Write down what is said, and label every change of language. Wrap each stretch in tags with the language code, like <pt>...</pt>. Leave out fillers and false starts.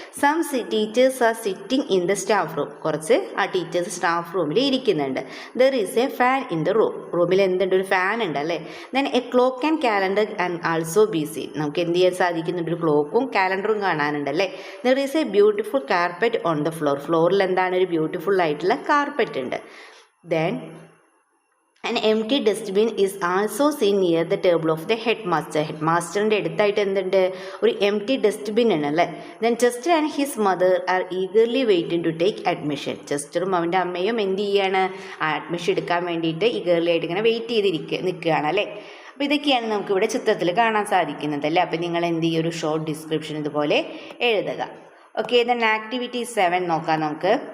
<en>some teachers are sitting in the staff room,</en> <ml>കുറച്ച് teachers staff റൂമിൽ ഇരിക്കുന്നുണ്ട്.</ml> <en>there is a fan in the room,</en> <ml>റൂമിൽ എന്തുണ്ട്, ഒരു ഫാൻ ഉണ്ട് അല്ലേ.</ml> <en>then a clock and calendar and also be seen,</en> <ml>നമുക്ക് എന്ത് ചെയ്യാൻ സാധിക്കുന്നുണ്ട്, ഒരു ക്ലോക്കും കാലണ്ടറും കാണാനുണ്ട് അല്ലേ.</ml> <en>there is a beautiful carpet on the floor,</en> <ml>ഫ്ലോറിൽ എന്താണ്, ഒരു ബ്യൂട്ടിഫുൾ ആയിട്ടുള്ള കാർപ്പറ്റ് ഉണ്ട്.</ml> <en>Then an empty dustbin is also seen near the table of the headmaster.</en> <ml>ഹെഡ്മാസ്റ്ററിൻ്റെ അടുത്തായിട്ട് എന്തുണ്ട്, ഒരു empty dustbin ആണ് അല്ലേ.</ml> <en>Then Chester and his mother are eagerly waiting to take admission.</en> <ml>ചെസ്റ്ററും അവൻ്റെ അമ്മയും എന്ത് ചെയ്യാണ്, അഡ്മിഷൻ എടുക്കാൻ വേണ്ടിയിട്ട് ഈഗർലി ആയിട്ട് ഇങ്ങനെ വെയിറ്റ് നിൽക്കുകയാണ് അല്ലേ. അപ്പോൾ ഇതൊക്കെയാണ് നമുക്കിവിടെ ചിത്രത്തിൽ കാണാൻ സാധിക്കുന്നത് അല്ലേ. അപ്പോൾ നിങ്ങൾ എന്ത് ചെയ്യും, ഒരു ഷോർട്ട് ഡിസ്ക്രിപ്ഷൻ ഇതുപോലെ എഴുതുക. ഓക്കെ, ദെൻ ആക്ടിവിറ്റി 7 നോക്കാം നമുക്ക്.</ml>